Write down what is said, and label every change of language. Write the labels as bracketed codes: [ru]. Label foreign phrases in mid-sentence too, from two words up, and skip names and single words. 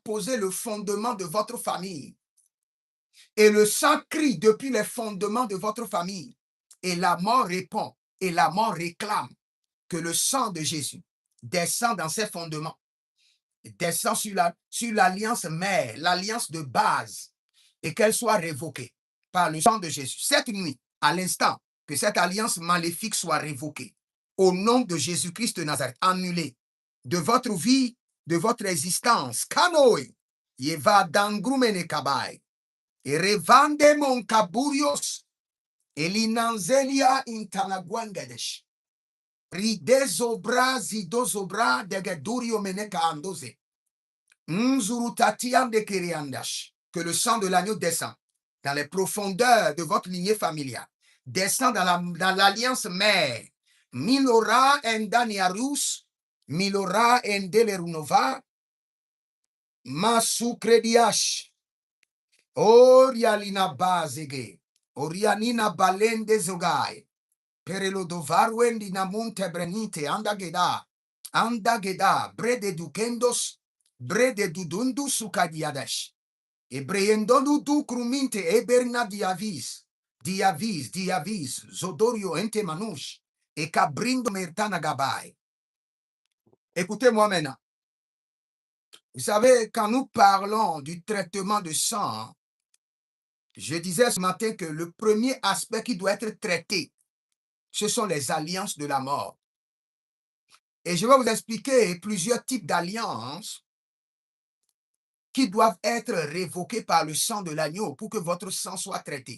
[fr] posé le fondement de votre famille, et le sang crie depuis les fondements de votre famille, et la mort répond, et la mort réclame que le sang de Jésus descend dans ces fondements, descend sur l'alliance mère, l'alliance de base, et qu'elle soit révoquée par le sang de Jésus. Cette nuit, à l'instant, que cette alliance maléfique soit révoquée. Au nom de Jésus-Christ de Nazareth, annulée de votre vie, de votre existence. Kanoe, yeva dangrumene kabai, et revande mon kaburios, elinanzelia intanagwangadesh. Ridezobra zidozobra degedurio meneka andoze. Nzurutatian de kiriandash. Que le sang de l'agneau descend dans les profondeurs de votre lignée familiale, descend dans l'alliance mère. Milora endaniarus, milora endelerunova, masukrediash, orialina bazege, orianina balende zogai, perelo dovarwendi namunte brenite, andageda, brede dukendos, brede dudundu sukadiadash. Ebreyendolu du kruminte eberna diavis, zodorio ente manouche, et cabrindo mertana gabai. Écoutez-moi maintenant. Vous savez, quand nous parlons du traitement de sang, je disais ce matin que le premier aspect qui doit être traité, ce sont les alliances de la mort. Et je vais vous expliquer plusieurs types d'alliances qui doivent être révoquées par le sang de l'agneau pour que votre sang soit traité.